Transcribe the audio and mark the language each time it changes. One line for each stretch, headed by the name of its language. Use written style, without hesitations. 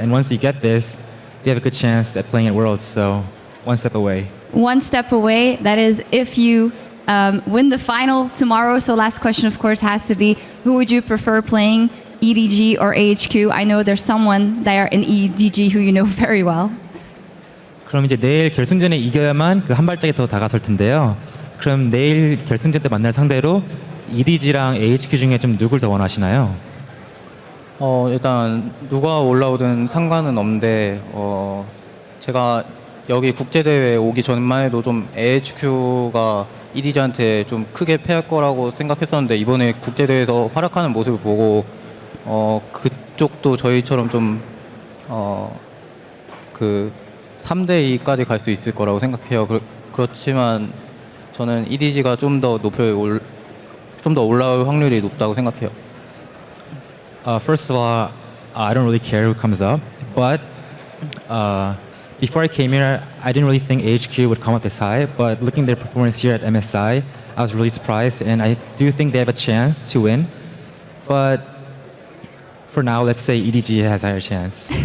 English: And once you get this, you have a good chance at playing at Worlds. So one step away. One step away. That is if you win the final tomorrow. So last question, of course, has to be, who would you prefer playing, EDG or AHQ? I know there's someone there in EDG who you know very well.
Korean: 그럼 이제 내일 결승전에 이겨야만 그 한 발짝이 더 다가설 텐데요. 그럼 내일 결승전 때 만날 상대로 EDG랑 AHQ 중에 좀 누굴 더 원하시나요? 일단 누가 올라오든 상관은 없는데 제가 여기 국제대회 오기 전만 해도 좀 AHQ가 EDG한테 좀 크게 패할 거라고 생각했었는데 이번에 국제대회에서 활약하는 모습을 보고 그쪽도 저희처럼 좀 그 3대2까지 갈 수 있을 거라고 생각해요. 그렇지만 저는 EDG가 좀 더 올라올 확률이 높다고 생각해요.
English: First of all, I don't really care who comes up, but before I came here, I didn't really think AHQ would come up this high, but looking at their performance here at MSI, I was really surprised, and I do think they have a chance to win. But for now, let's say EDG has a higher chance.